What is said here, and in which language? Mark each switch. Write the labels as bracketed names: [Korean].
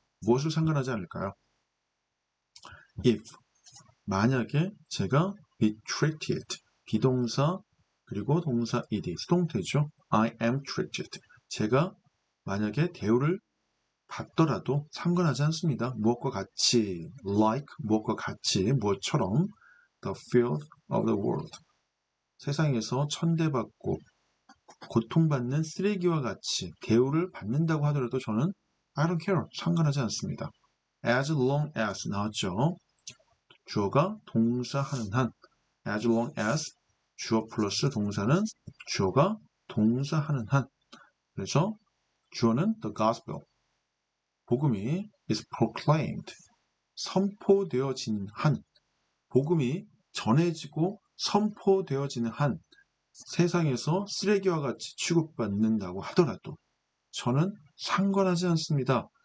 [Korean] 무엇을 상관하지 않을까요? If. 만약에 제가 [English] be treated. [Korean] 비동사 그리고 동사 ed. 수동태죠. [English] I am treated. [Korean] 제가 만약에 대우를 받더라도 상관하지 않습니다. 무엇과 같이 like 무엇과 같이 무엇처럼 [English] the filth of the world. [Korean] 세상에서 천대받고 고통받는 쓰레기와 같이 대우를 받는다고 하더라도 저는 [English] I don't care. [Korean] 상관하지 않습니다. [English] As long as [Korean] 나왔죠. 주어가 동사하는 한 [English] as long as [Korean] 주어 플러스 동사는 주어가 동사하는 한 그래서 주어는 the gospel 복음이 [English] is proclaimed [Korean] 선포되어진 한 복음이 전해지고 선포되어지는 한 세상에서 쓰레기와 같이 취급받는다고 하더라도 저는 상관하지 않습니다.